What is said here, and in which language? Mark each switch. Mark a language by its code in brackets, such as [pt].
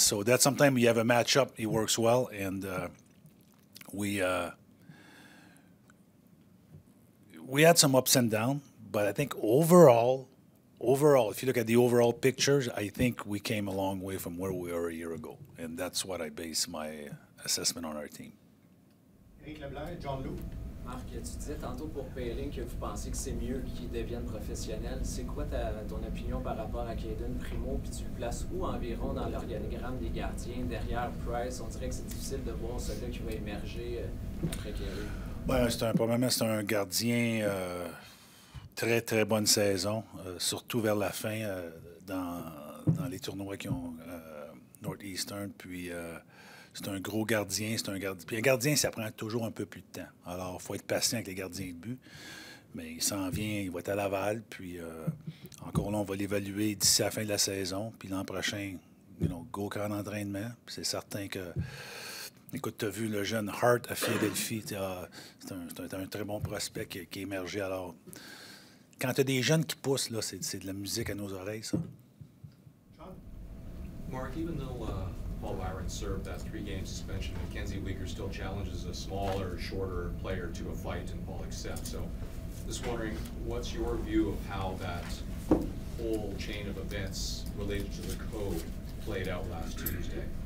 [en] So that sometimes you have a matchup, it works well, and we had some ups and downs, but I think overall, if you look at the overall pictures, I think we came a long way from where we were a year ago, and that's what I base my assessment on our team. [fr] Éric Leblanc, John Lou. Marc, tu disais tantôt pour Poehling que vous pensez que c'est mieux qu'il devienne professionnel. C'est quoi ton opinion par rapport à Cayden Primo? Puis tu le places où environ dans l'organigramme des gardiens? Derrière Price, on dirait que c'est difficile de voir celui qui va émerger après Carey. Probablement, c'est un gardien très, très bonne saison, surtout vers la fin dans les tournois qui ont Northeastern. Puis c'est un gros gardien. Puis un gardien, ça prend toujours un peu plus de temps. Alors, il faut être patient avec les gardiens de but. Mais il s'en vient, il va être à Laval. Puis encore là, on va l'évaluer d'ici à la fin de la saison. Puis l'an prochain, [en] go [fr] camp d'entraînement. Puis c'est certain que, écoute, tu as vu le jeune Hart à Philadelphie. C'est un très bon prospect qui est émergé. Alors, quand tu as des jeunes qui poussent, là, c'est de la musique à nos oreilles, ça. [en] Mark, even though Paul Byron served that 3-game suspension, Mackenzie Weegar still challenges a smaller, shorter player to a fight, and Paul accepts. So, just wondering, what's your view of how that whole chain of events related to the code played out last Tuesday?